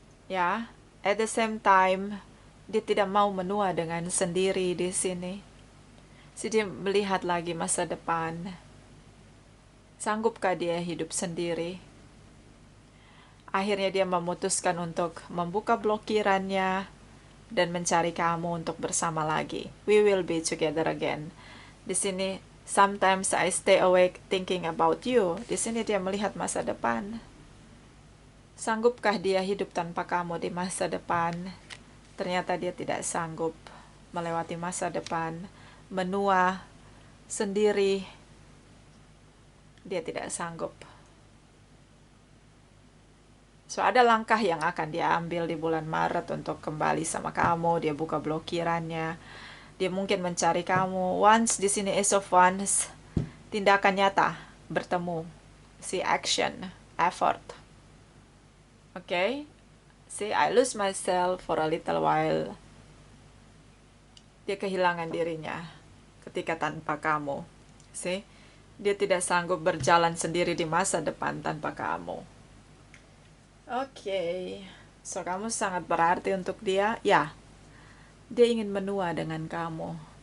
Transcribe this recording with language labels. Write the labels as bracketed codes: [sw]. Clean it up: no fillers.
[id] Ya, [en] at the same time, [id] dia tidak mau menua dengan sendiri di sini. Dia melihat lagi masa depan. Sanggupkah dia hidup sendiri? Akhirnya dia memutuskan untuk membuka blokirannya dan mencari kamu untuk bersama lagi. [en] We will be together again. [id] Di sini, [en] sometimes I stay awake thinking about you. [id] Di sini dia melihat masa depan. Sanggupkah dia hidup tanpa kamu di masa depan? Ternyata dia tidak sanggup melewati masa depan, menua sendiri. Dia tidak sanggup. So, ada langkah yang akan dia ambil di bulan Maret untuk kembali sama kamu. Dia buka blokirannya. Dia mungkin mencari kamu. Once di sini Ace of Wands, tindakan nyata, bertemu. [en] See action, effort. Okay? See, I lose myself for a little while. [id] Dia kehilangan dirinya ketika tanpa kamu. See? Dia tidak sanggup berjalan sendiri di masa depan tanpa kamu. Oke. So, kamu sangat berarti untuk dia. Ya, dia ingin menua dengan kamu.